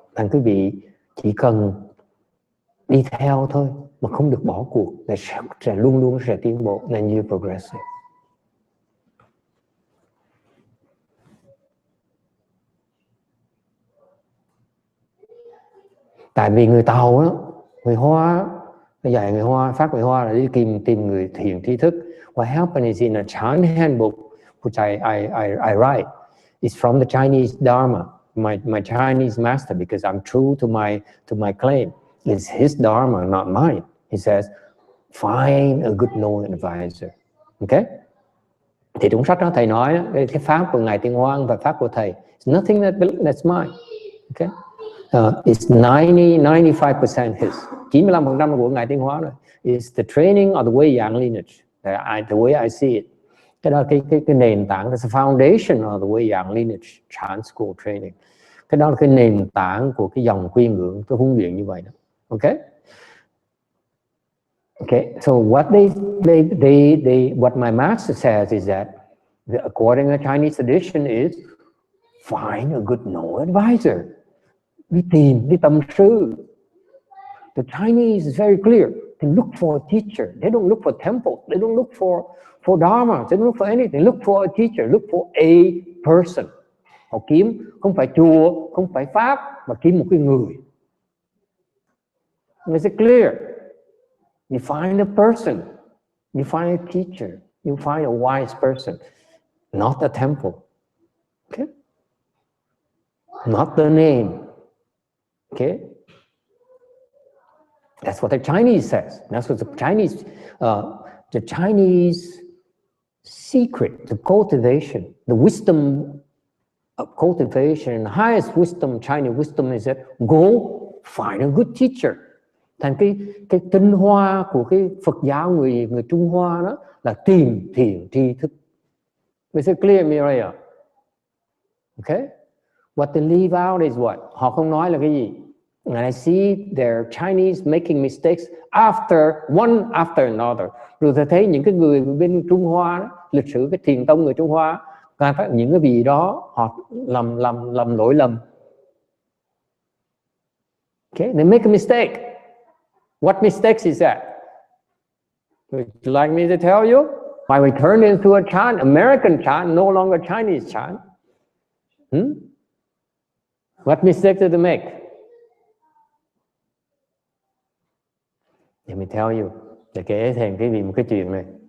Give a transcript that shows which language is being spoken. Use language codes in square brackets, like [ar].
[vi] Thành quý vị chỉ cần đi theo thôi, mà không được bỏ cuộc, là sẽ luôn luôn sẽ tiến bộ, [en] then you progress. [vi] Tại vì người Tàu đó, người Hoa, bây giờ người Hoa, phát người Hoa là đi tìm người thiền tri thức. [en] What happened is in a Chinese handbook, which I write, it's from the Chinese Dharma, my Chinese master, because I'm true to my claim. It's his Dharma, not mine. He says, find a good knowing advisor. Okay? [vi] Thì trong sách đó thầy nói, cái pháp của Ngài Tiên Hoang và pháp của thầy, [en] it's nothing that's mine. Okay? It's 95% his. [vi] 95% của Ngài Tiên Hóa rồi. [en] It's the training of the Wei Yang lineage. The way I see it. [vi] Cái đó cái nền tảng, [en] that's the foundation of the Wei Yang lineage, Chan school training. [vi] Cái đó là cái nền tảng của cái dòng quy ngưỡng, cái huấn luyện như vậy đó. [en] Okay? Okay, so what what my master says is that, according to Chinese tradition, is find a good know advisor. [vi] Đi tìm, đi tâm sư. [en] The Chinese is very clear. They look for a teacher. They don't look for temple. They don't look for dharma. They don't look for anything. They look for a teacher. Look for a person. [vi] Họ kiếm không phải chùa, không phải pháp, mà kiếm một cái người. [en] Is it clear? You find a person. You find a teacher. You find a wise person. Not a temple. Okay? Not the name. Okay? That's what the Chinese says. That's what the Chinese secret, the cultivation, the wisdom of cultivation, the highest wisdom, Chinese wisdom is that go find a good teacher. [vi] Thành cái tinh hoa của cái Phật giáo người Trung Hoa đó là tìm thiền tri thức. [en] Is it clear, Mireya? Okay. What they leave out is what? [vi] Họ không nói là cái gì? [en] And I see their Chinese making mistakes one after another. [vi] Rồi tôi thấy những cái người bên Trung Hoa đó, lịch sử cái thiền tông người Trung Hoa, những cái vị đó họ làm lỗi lầm. [en] Okay, they make a mistake. What mistakes is that? Would you like me to tell you? Why we turned into a chant, American chant, no longer Chinese chant? What mistake did they make? Let me tell you. [vi] Để kể thêm một cái chuyện này.